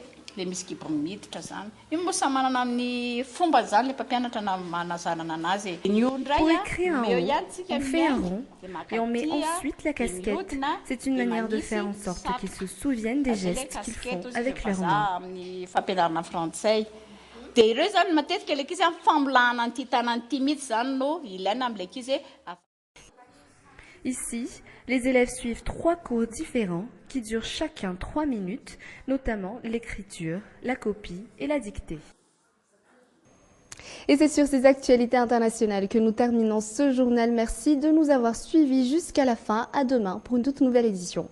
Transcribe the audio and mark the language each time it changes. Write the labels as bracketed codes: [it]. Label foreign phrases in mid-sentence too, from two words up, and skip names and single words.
[mg] le misy kibo miditra zany io moa samy manana amin'ny fomba zany le mpampianatra na manazanana anazy [fr] Pour écrire un O, on fait un rond et on met ensuite la casquette. C'est une manière de faire en sorte qu'ils se souviennent des gestes qu'ils font avec leurs mains. [mg] amin'ny fampianarana frantsay dia ireo zany matetika le ankizy amin'ny famolana an'ity tanàn'ity mihitsy zany no ilaina amin'ilay ankizy hoe [fr] Ici, les élèves suivent 3 cours différents qui durent chacun 3 minutes, notamment l'écriture, la copie et la dictée. Et c'est sur ces actualités internationales que nous terminons ce journal. Merci de nous avoir suivis jusqu'à la fin. À demain pour une toute nouvelle édition.